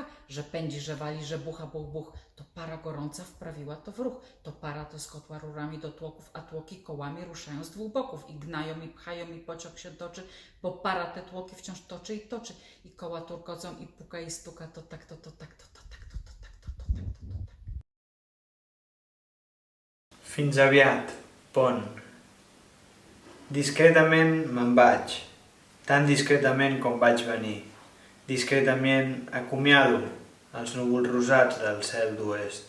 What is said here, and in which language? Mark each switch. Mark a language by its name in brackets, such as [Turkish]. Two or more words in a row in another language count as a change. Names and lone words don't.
[Polish] Że pędzi, że wali, że bucha, buch. To para gorąca wprawiła to w ruch. To para to z kotła rurami do tłoków, a tłoki kołami ruszają z dwóch boków. I gnają, i pchają, i pociąg się toczy, bo para te tłoki wciąż toczy. I koła turkocą, i puka, i stuka, to tak. [Catalan] Fins aviat, pont. Discretament me'n vaig, tan discretament com vaig venir. Discretament acomiado els núvols rosats del cel d'oest.